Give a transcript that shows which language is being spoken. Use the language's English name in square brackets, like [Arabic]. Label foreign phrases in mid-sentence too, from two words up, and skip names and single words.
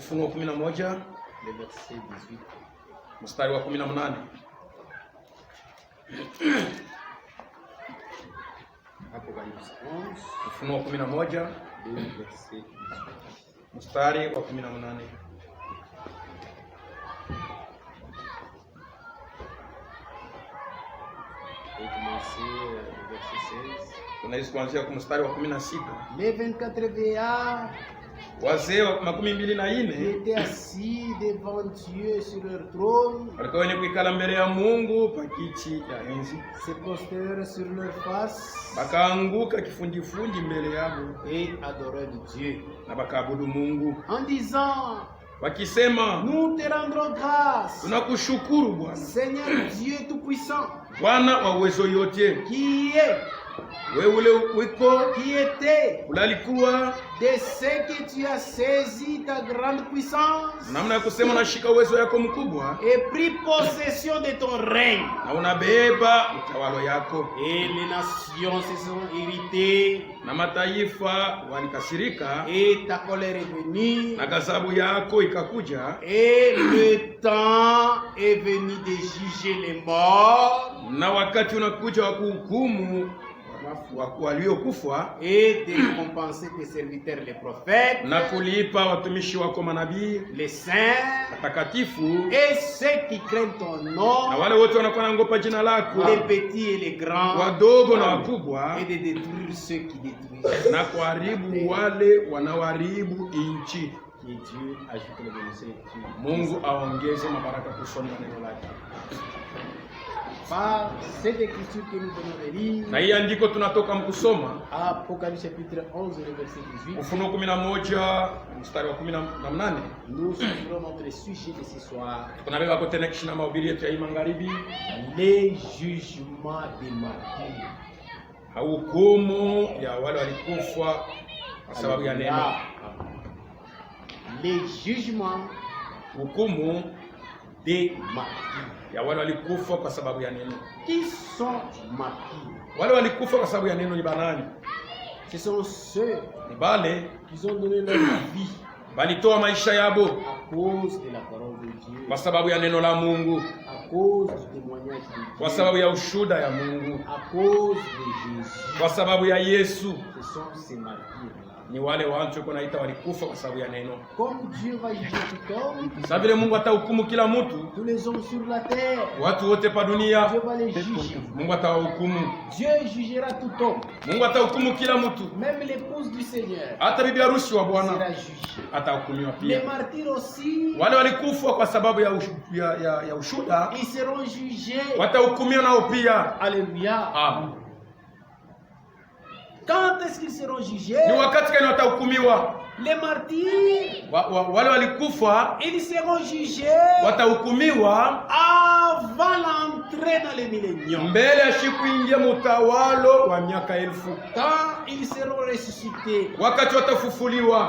[French] 11 le verset 18. [Swahili] mstari wa 18. [French] Apocalypse 11, [Swahili] Ufunuo 11 [French] le verset 18. [Swahili] mstari wa 18. [French] Et commencer le verset 16. [Swahili] Tunaishi kuanzia kwa mstari wa 16. [French] Les 24 vieillards [Swahili] Wazee wa 24 [French] étaient assis devant Dieu sur leur trône, [Swahili] walikuwa wenye kuikala mbele ya Mungu pa kiti ya enzi, [French] se prostèrent sur leur face [Swahili] bakaanguka kifundifundi mbele yao [French] et adorèrent Dieu [Swahili] na bakaabudu Mungu [French] en disant: [Swahili] wakisema, [French] nous te rendrons grâce, [Swahili] tunakushukuru Bwana, [French] Seigneur Dieu Tout-Puissant, [Swahili] Bwana wa uwezo yote, [French] qui est, [Swahili] wewe ule wiko [French] qui était, [Swahili] ulalikuwa [French] de ce que tu as saisi ta grande puissance [Swahili] namna ya kusema unashika uwezo yako mkubwa [French] et pris possession de ton règne. [Swahili] na unabeba utawalo yako, [French] Et les nations se sont irritées [Swahili] na mataifa walikasirika [French] et ta colère est venue. [Swahili] na ghadhabu yako ikakuja, [French] Et le temps est venu de juger les morts [Swahili] na wakati unakuja wa kuhukumu waliokufa [French] et de récompenser tes serviteurs les prophètes, [Swahili] na kulipa watumishi wako manabii [French] les saints [Swahili] watakatifu [French] et ceux qui craignent ton nom, [Swahili] na wale wote wanakuwa naogopa jina lako, [French] les petits et les grands, [Swahili] wadogo na wakubwa, [French] et de détruire ceux qui détruisent. [Swahili] na kuharibu wale wanaoharibu nchi. [French] Que Dieu ajoute le bénéfice. [Swahili] Mungu aongeze mabaraka kusoma neno lake. [French] Par cette écriture que nous venons de lire, [Swahili] Na hii andiko tunatoka mkusoma [French] Apocalypse chapitre 11, le verset 18, [Swahili] Ufunuo 11 mstari wa 18. [French] nous ouvrons notre sujet de ce soir, [Swahili] Tunabeba kote na kishina mahubiri yetu ya hii magharibi, [French] les jugements des martyrs. [Swahili] hukumu ya wale walikufa kwa sababu ya neno. [French] Les jugements [Swahili] Hukumu [French] des martyrs. [Swahili] ya wale walikufa kwa sababu ya neno. [French] Qui sont martyrs? [Swahili] Wale walikufa kwa sababu ya neno ni banani? [French] Ce sont ceux [Swahili] Ni bale [French] qui ont donné leur vie [Swahili] balitoa maisha yabo [French] à cause de la parole de Dieu, [Swahili] kwa sababu ya neno la Mungu, [French] à cause du témoignage de [Swahili] kwa [French] Dieu, [Swahili] sababu ya ushuda ya Mungu, [French] à cause de Jésus. [Swahili] kwa sababu ya Yesu. [French] Ce sont ces martyrs. [Swahili] Ni wale watu kunaita walikufa kwa sababu ya neno. [French] Comme Dieu va juger tout homme, [Swahili] Sasa vile Mungu atahukumu kila mtu, [French] tous les hommes sur la terre, [Swahili] watu wote pa dunia, [French] Dieu va les juger. [Swahili] Mungu atawahukumu. [French] Dieu jugera tout homme, [Swahili] Mungu atahukumu kila mtu, [French] même l'épouse du Seigneur [Swahili] hata bibi harusi wa [French] sera [Swahili] Bwana [French] jugée. [Swahili] atahukumiwa [French] Les [Swahili] pia. [French] martyrs aussi, [Swahili] Wale walikufa kwa sababu ya ushuda [French] ils seront jugés. [Swahili] watahukumiwa nao pia. [French] Alléluia. Amen. Quand est-ce qu'ils seront jugés? [Swahili] Ni wakati gani watahukumiwa? [French] Les martyrs, [Swahili] Wale walikufa [French] ils seront jugés [Swahili] watahukumiwa [French] avant l'entrée dans le millénium. [Swahili] mbele ya siku ingia mutawalo wa miaka 1000. [French] Quand ils seront ressuscités [Swahili] Wakati watafufuliwa